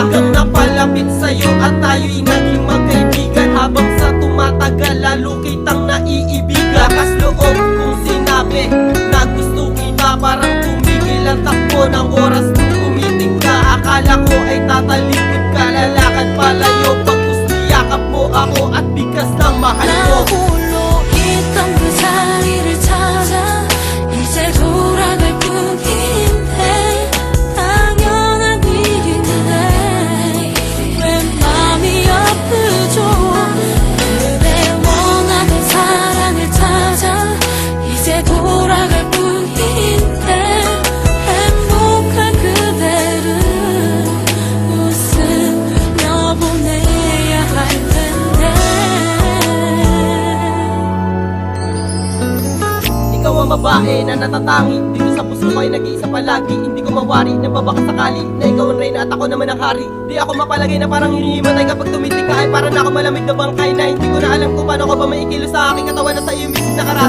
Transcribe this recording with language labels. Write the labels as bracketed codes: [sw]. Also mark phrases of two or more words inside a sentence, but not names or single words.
[tl] Hanggang napalapit sa'yo at tayo'y naging magkaibigan, habang sa tumatagal lalo kitang naiibigan. Lakas loob kong sinabi na gusto kita, parang tumigil ang takbo ng oras nung umiting ka. Akala ko ay tatalikod ka, lalakad palayo, pagkustiyakap mo ako at bigkas ng mahal ko. [ko] 나 홀로 있던 그 자리를 찾아 이제 돌아갈 뿐인데 당연한 일인데 왜 마음이 아프죠. 그대 원하는 사랑을 찾아 이제 돌아갈 뿐인데 행복한 그대를 웃으며 보내야 할 텐데. [tl] Ikaw ang babae na natatangi dito sa puso ko ay nag-iisa palagi. Hindi ko mawari na baka sakali na ikaw ang reyna at ako naman ang hari. Di ako mapalagay na parang hinihimatay kapag tumitig ka, ay parang ako malamig na bangkay, na hindi ko na alam kung paano ko ba maikilos sa aking katawan na sa iyo mismo nakarati.